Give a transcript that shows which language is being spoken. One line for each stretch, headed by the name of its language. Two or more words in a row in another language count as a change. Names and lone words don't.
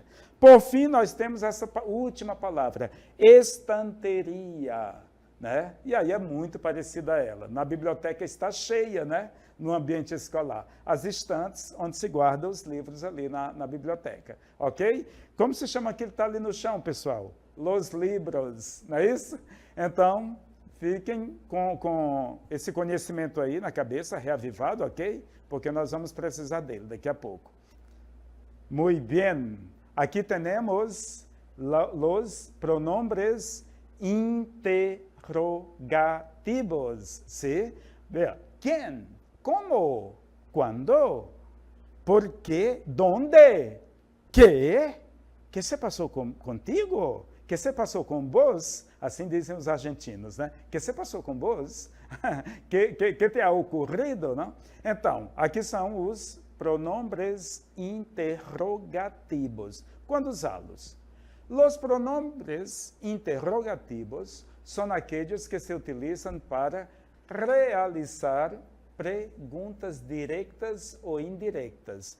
Portuguese: Por fim, nós temos essa última palavra, estanteria, né? E aí é muito parecida a ela. Na biblioteca está cheia, né? No ambiente escolar. As estantes onde se guardam os livros ali na biblioteca, ok? Como se chama aquilo que está ali no chão, pessoal?
Spanish: Los libros,
Portuguese: não é isso? Então, fiquem com esse conhecimento aí na cabeça, reavivado, ok? Porque nós vamos precisar dele daqui a pouco.
Spanish: Muy bien.
Portuguese: Aqui temos os pronombres interrogativos, ¿sí?
Spanish: Vea, ¿quién? ¿Cómo? ¿Cuándo? ¿Por qué? ¿Dónde? ¿Qué? ¿Qué se passou contigo? ¿Qué se passou com vos?
Portuguese: Assim dizem os argentinos, né?
Spanish: ¿Qué se passou com vos? ¿Qué te ha ocorrido? Não?
Portuguese: Então, aqui são os pronombres interrogativos. Quando usá-los? Os pronombres interrogativos são aqueles que se utilizam para realizar perguntas diretas ou indiretas.